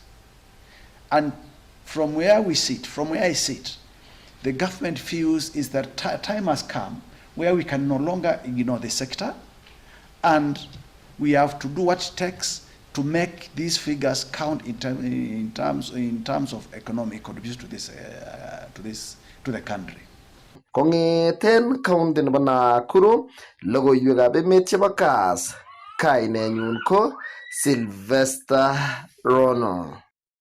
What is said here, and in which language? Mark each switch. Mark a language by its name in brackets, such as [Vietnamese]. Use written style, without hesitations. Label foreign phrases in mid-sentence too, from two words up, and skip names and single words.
[English] And from where we sit, from where I sit, the government feels is that time has come where we can no longer ignore the sector, and we have to do what it takes to make these figures count in terms of economic contribution to to the country. [Kalenjin] Kongeten county nebo Nakuru, logoiwekab emet chebo Kass, kainenyun ko Sylvester Rono.